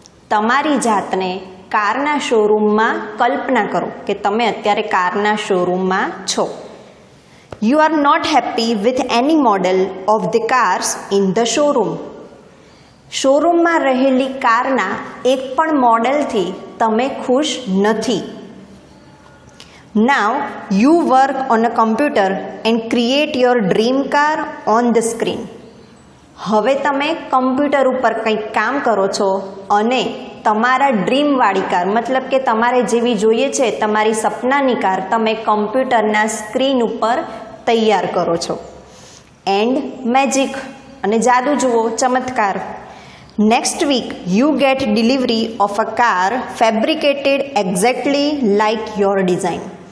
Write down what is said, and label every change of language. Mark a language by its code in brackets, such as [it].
[gu] તમારી જાતને કારના શોરૂમમાં કલ્પના કરો કે તમે અત્યારે કારના શોરૂમમાં છો. [en] You are not happy with any model of the cars in the showroom. [gu] શોરૂમમાં રહેલી કારના એક પણ મોડેલથી તમે ખુશ નથી. [en] Now you work on a computer and create your dream car on the screen. [gu] હવે તમે કમ્પ્યુટર ઉપર કંઈક કામ કરો છો અને તમારા ડ્રીમવાળી કાર, મતલબ કે તમારે જેવી જોઈએ છે તમારી સપનાની કાર, તમે કમ્પ્યુટરના સ્ક્રીન ઉપર તૈયાર કરો છો. [en] and magic, [gu] અને જાદુ જુઓ, ચમત્કાર. [en] Next week you get delivery of a car fabricated exactly like your design.